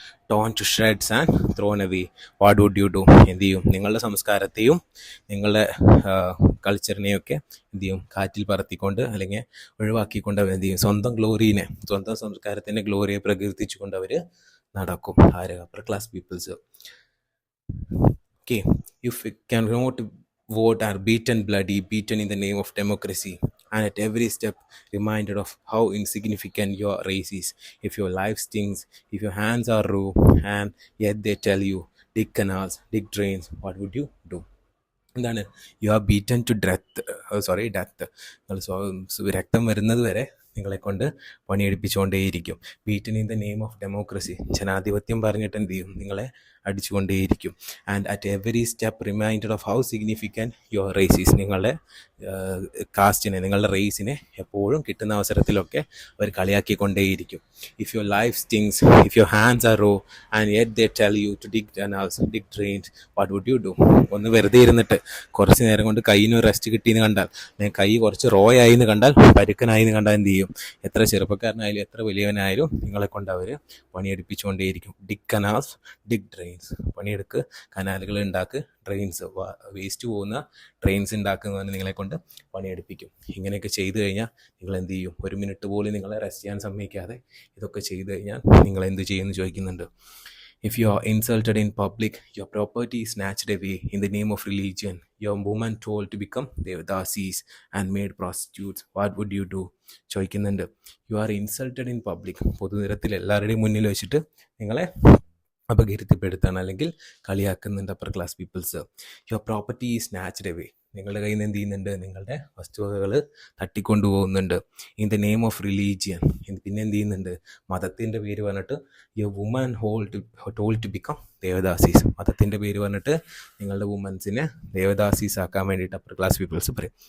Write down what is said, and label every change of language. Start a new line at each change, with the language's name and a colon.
English: Torn to shreds and thrown away, what would you do?
Malayalam: എന്ത് ചെയ്യും? നിങ്ങളുടെ സംസ്കാരത്തെയും നിങ്ങളുടെ കൾച്ചറിനെയൊക്കെ എന്ത് ചെയ്യും? കാറ്റിൽ പറത്തിക്കൊണ്ട് അല്ലെങ്കിൽ ഒഴിവാക്കിക്കൊണ്ട് അവർ എന്ത് ചെയ്യും? സ്വന്തം ഗ്ലോറീനെ, സ്വന്തം സംസ്കാരത്തിൻ്റെ ഗ്ലോറിയെ പ്രകീർത്തിച്ചുകൊണ്ട് അവർ നടക്കും. ആര്?
English: Upper class peoples. Okay, if you cannot vote are beaten bloody, beaten in the name of democracy, and at every step reminded of how insignificant your race is. If your life stings, if your hands are raw, and yet they tell you, dig canals, dig drains, what would you do?
Malayalam: എന്താണ്?
English: You are beaten to death.
Malayalam: രക്തം വരുന്നത് വരെ നിങ്ങളെ കൊണ്ട് പണിയെടുപ്പിച്ചുകൊണ്ടേയിരിക്കും.
English: beaten in the name of democracy,
Malayalam: ജനാധിപത്യം പറഞ്ഞിട്ട് എന്ത് ചെയ്യും? നിങ്ങളെ അടിച്ചുകൊണ്ടേയിരിക്കും.
English: and at every step reminded of how significant your race is,
Malayalam: നിങ്ങളുടെ കാസ്റ്റിനെ, നിങ്ങളുടെ റേസിനെ എപ്പോഴും കിട്ടുന്ന അവസരത്തിലൊക്കെ അവർ കളിയാക്കിക്കൊണ്ടേയിരിക്കും.
English: If your life stings, if your hands are raw and yet they tell you to dig canals, dig drains, what would you do?
Malayalam: ഒന്ന് വെറുതെ ഇരുന്നിട്ട് കുറച്ച് നേരം കൊണ്ട് കയ്യിന് റെസ്റ്റ് കിട്ടിയെന്ന് കണ്ടാൽ, കൈ കുറച്ച് റോയായി എന്ന് കണ്ടാൽ, പരുക്കനായി എന്ന് കണ്ടാൽ എന്ത് ചെയ്യും? എത്ര ചെറുപ്പക്കാരനായാലും എത്ര വലിയവനായാലും നിങ്ങളെ കൊണ്ട് അവർ പണിയെടുപ്പിച്ചുകൊണ്ടേയിരിക്കും. Dig canals, dig drains, പണിയെടുക്ക്, കനാലുകൾ ഉണ്ടാക്ക്, drains, waste പോകുന്ന ഡ്രെയിൻസ് ഉണ്ടാക്കുന്നതിന് നിങ്ങളെ കൊണ്ട് പണിയെടുപ്പിക്കും. ഇങ്ങനെയൊക്കെ ചെയ്തു കഴിഞ്ഞാൽ നിങ്ങൾ എന്ത് ചെയ്യും? ഒരു മിനിറ്റ് പോലും നിങ്ങളെ റെസ്റ്റ് ചെയ്യാൻ സമ്മതിക്കാതെ ഇതൊക്കെ ചെയ്തു കഴിഞ്ഞാൽ നിങ്ങൾ എന്ത് ചെയ്യുമെന്ന് ചോദിക്കുന്നുണ്ട്.
English: If you are insulted in public, your property is snatched away in the name of religion, your woman told to become devadasis and made prostitutes, what would you do?
Malayalam: ചോദിക്കുന്നുണ്ട്.
English: you are insulted in public,
Malayalam: പൊതുനിരത്തിൽ എല്ലാവരുടെയും മുന്നിൽ വെച്ചിട്ട് നിങ്ങളെ അപകീർത്തിപ്പെടുത്താണ് അല്ലെങ്കിൽ കളിയാക്കുന്നുണ്ട് upper class people's.
English: your property is snatched away,
Malayalam: നിങ്ങളുടെ കയ്യിൽ നിന്ന് എന്ത് ചെയ്യുന്നുണ്ട്? നിങ്ങളുടെ വസ്തുവകകൾ തട്ടിക്കൊണ്ടുപോകുന്നുണ്ട്.
English: in the name of religion,
Malayalam: പിന്നെ എന്ത് ചെയ്യുന്നുണ്ട്? മതത്തിൻ്റെ പേര് പറഞ്ഞിട്ട്
English: your woman told to become devadasis,
Malayalam: മതത്തിൻ്റെ പേര് പറഞ്ഞിട്ട് നിങ്ങളുടെ വുമൻസിനെ ദേവദാസീസ് ആക്കാൻ വേണ്ടിയിട്ട് അപ്പർ ക്ലാസ് പീപ്പിൾസ് പറയും.